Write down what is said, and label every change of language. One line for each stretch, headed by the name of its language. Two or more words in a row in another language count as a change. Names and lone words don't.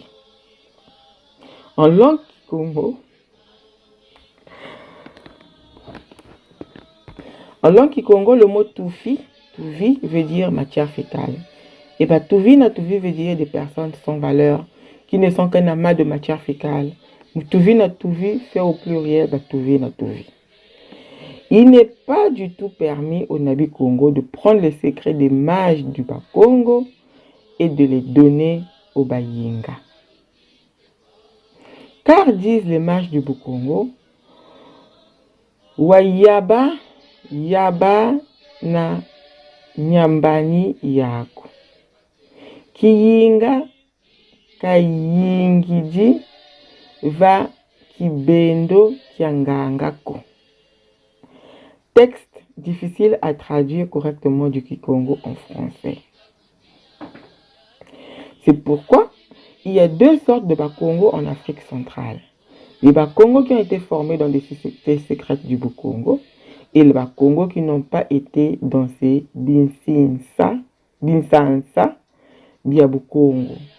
French: En langue Kikongo, le mot Tufi, Tuvi veut dire matière fécale. Et
Kongo: Tuvi na Tuvi
French: veut dire des personnes sans valeur, qui ne sont qu'un amas de matière fécale.
Kongo: Mutuvi na Tuvi
French: fait au pluriel
Kongo: Tuvi na Tuvi.
French: Il n'est pas du tout permis au Nabi Congo de prendre les secrets des mages du Bakongo et de les donner au Bayinga. Car disent les mages du Bukongo,
Kongo: Wayaba yaba na nyambani yako. Kiyinga kayingiji va kibendo kiangangako.
French: Texte difficile à traduire correctement du Kikongo en français. C'est pourquoi il y a deux sortes de Bakongo en Afrique centrale. Les Bakongo qui ont été formés dans des sociétés secrètes du Bukongo et les Bakongo qui n'ont pas été dans ces
Kongo: Binsansa, Biabukongo.